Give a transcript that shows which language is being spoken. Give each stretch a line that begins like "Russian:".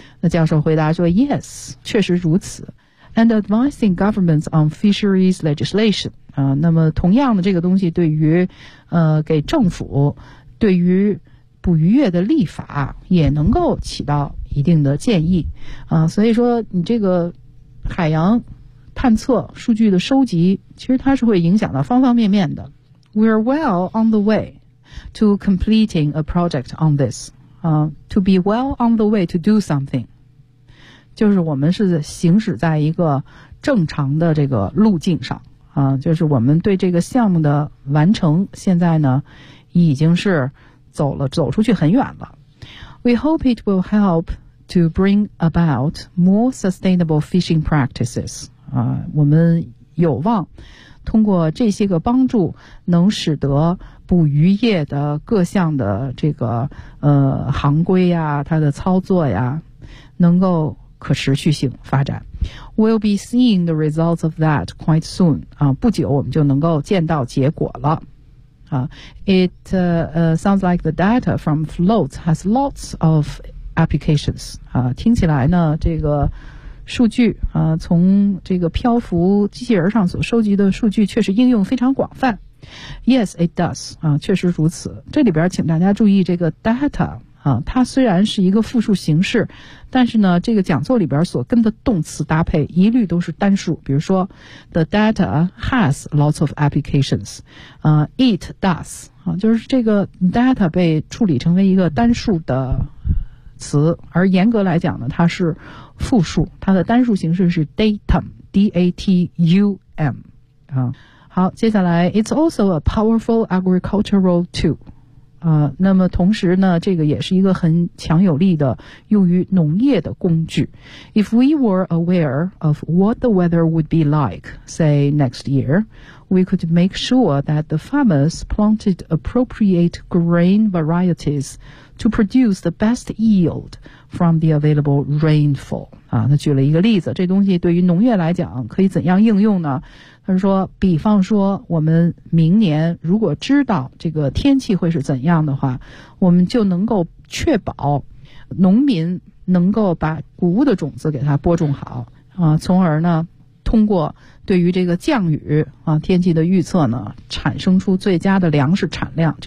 Chinese: 那教授回答说 ：“Yes， 确实如此。
English: And advising governments on fisheries legislation
Chinese: 啊，那么同样的这个东西对于给政府对于捕鱼业的立法也能够起到一定的建议啊。所以说，你这个海洋探测数据的收集，其实它是会影响到方方面面的。
English: We're well on the way to completing a project on this. To be well on the way to do something.
Chinese: 就是我们是行驶在一个正常的这个路径上。就是我们对这个项目的完成现在呢已经是走出去很远了。
English: We hope it will help to bring about more sustainable fishing practices.
Chinese: 我们有望通过这些个帮助能使得捕鱼业的各项的这个行规呀，它的操作呀能够可持续性发展。
English: We'll be seeing the results of that quite soon.
Chinese: 不久我们就能够见到结果了。
English: Sounds like the data from floats has lots of applications.
Chinese: 听起来呢这个数据啊，从这个漂浮机器人上所收集的数据确实应用非常广泛。
English: Yes, it does.
Chinese: 啊，确实如此。这里边请大家注意这个 data 啊，它虽然是一个复数形式，但是呢，这个讲座里边所跟的动词搭配一律都是单数。比如说
English: ，the data has lots of applications. It does.
Chinese: 啊，就是这个 data 被处理成为一个单数的词，而严格来讲呢，它是复数，它的单数形式是 datum，D-A-T-U-M。好，接下来
English: ，it's also a powerful agricultural tool。
Chinese: 那么同时呢，这个也是一个很强有力的用于农业的工具。
English: If we were aware of what the weather would be like, say, next year, we could make sure that the farmers planted appropriate grain varieties to produce the best yield from the available rainfall.
Chinese: 啊，他举了一个例子，这东西对于农业来讲可以怎样应用呢？他说，比方说我们明年如果知道这个天气会是怎样的话，我们就能够确保农民能够把谷物的种子给它播种好啊，从而呢通过对于这个降雨啊天气的预测呢产生出最佳的粮食产量。